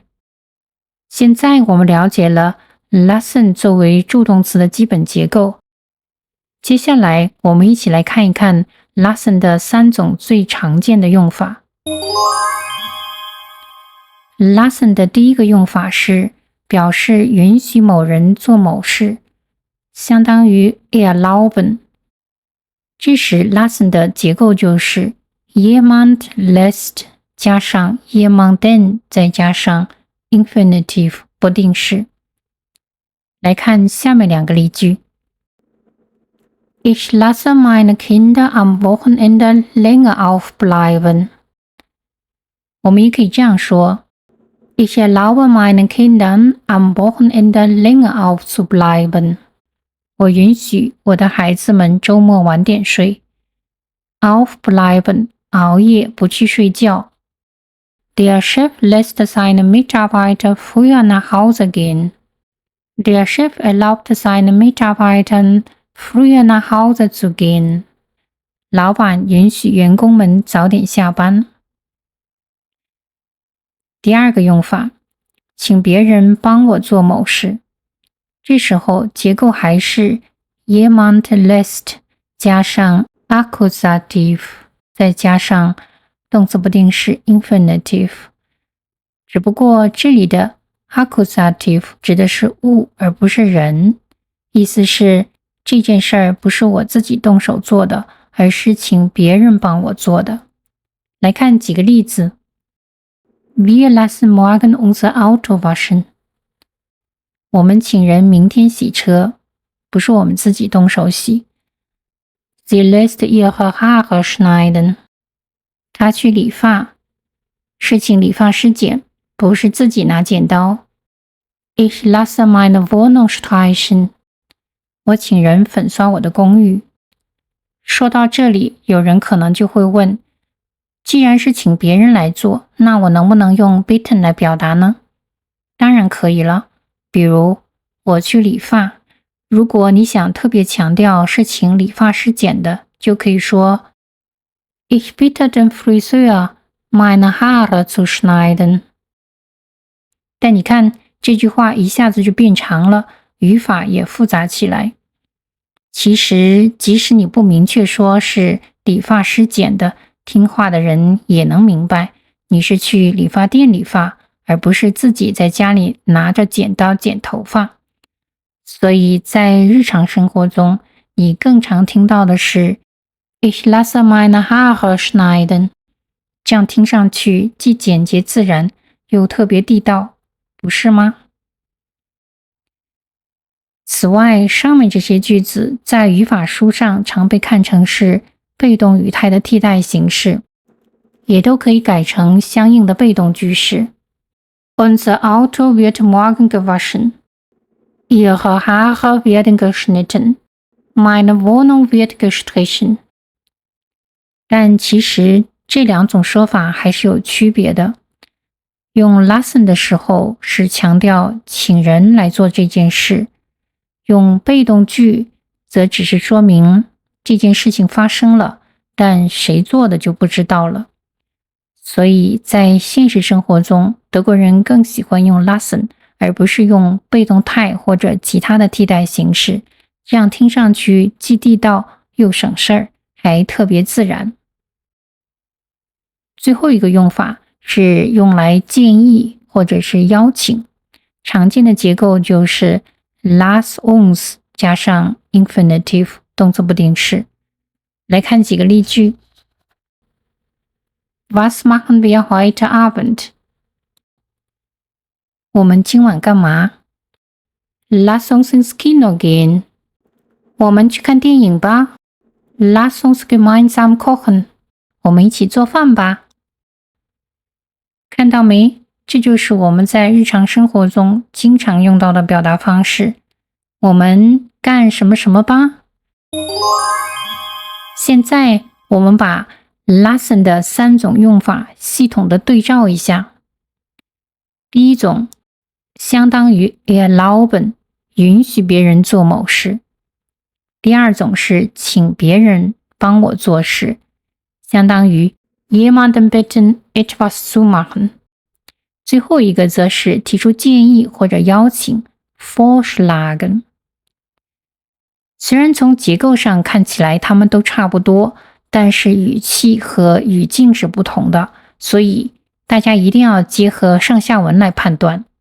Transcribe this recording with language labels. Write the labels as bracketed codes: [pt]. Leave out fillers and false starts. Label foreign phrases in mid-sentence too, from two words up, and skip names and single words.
[zh] 现在我们了解了 lassen 作为助动词的基本结构，接下来我们一起来看一看 lassen 的3种最常见的用法。lassen 的第一个用法是表示允许某人做某事，相当于 erlauben。这时 lassen 的结构就是 [de] jemand lässt [zh] 加上 jemanden 再加上 infinitive 不定式。来看下面2个例句。 [de] Ich lasse meine Kinder am Wochenende länger aufbleiben。 [zh] 我们也可以这样说 [de] Ich erlaube meinen Kindern am Wochenende länger aufzubleiben。 [zh] 我允许我的孩子们周末晚点睡。Aufbleiben 熬夜不去睡觉。 [de] Der Chef lässt seine Mitarbeiter früher nach Hause gehen. Der Chef erlaubt seinen Mitarbeitern früher nach Hause zu gehen. [zh] 老板允许员工们早点下班。第二个用法，请别人帮我做某事。这时候结构还是 [de] jemand lässt [zh] 加上 accusative 再加上动词不定式 infinitive， 只不过这里的 accusative 指的是物而不是人，意思是这件事儿不是我自己动手做的，而是请别人帮我做的。来看几个例子。 [de] Wir lassen morgen unser Auto waschen。 [zh] 我们请人明天洗车，不是我们自己动手洗。 [de] Sie lässt ihre Haare schneiden。 [zh] 她去理发，是请理发师剪，不是自己拿剪刀。 [de] Ich lasse meine Wohnung streichen。 [zh] 我请人粉刷我的公寓。说到这里，有人可能就会问，既然是请别人来做，那我能不能用 bitten 来表达呢？当然可以了。比如我去理发，如果你想特别强调是请理发师剪的，就可以说 [de] Ich bitte den Friseur, meine Haare zu schneiden。 [zh] 但你看这句话一下子就变长了，语法也复杂起来。其实即使你不明确说是理发师剪的，听话的人也能明白你是去理发店理发，而不是自己在家里拿着剪刀剪头发。所以在日常生活中，你更常听到的是 [de] Ich lasse meine Haare schneiden， [zh] 这样听上去既简洁自然，又特别地道，不是吗？此外，上面这些句子在语法书上常被看成是被动语态的替代形式，也都可以改成相应的被动句式。 [de] Unser Auto wird morgen gewaschen. Ihre Haare werden geschnitten. Meine Wohnung wird gestrichen. [zh] 但其实这两种说法还是有区别的。用 lassen 的时候是强调请人来做这件事，用被动句则只是说明这件事情发生了，但谁做的就不知道了。所以在现实生活中，德国人更喜欢用 lassen， 而不是用被动态或者其他的替代形式，这样听上去既地道又省事儿，还特别自然。最后一个用法是用来建议或者是邀请，常见的结构就是 [de] lass uns [zh] 加上 infinitive 动词不定式。来看几个例句。 [de] Was machen wir heute Abend？ [zh] 我们今晚干嘛？ [de] Lass uns ins Kino gehen。 [zh] 我们去看电影吧。 [de] Lass uns gemeinsam kochen。 [zh] 我们一起做饭吧。看到没？这就是我们在日常生活中经常用到的表达方式。我们干什么什么吧。现在我们把 lassen 的3种用法系统的对照一下。第一种，相当于 erlauben， 允许别人做某事。第二种是请别人帮我做事，相当于 [de] jemanden bitten etwas zu machen。 [zh] 最后一个则是提出建议或者邀请 vorschlagen。虽然从结构上看起来它们都差不多，但是语气和语境是不同的，所以大家一定要结合上下文来判断。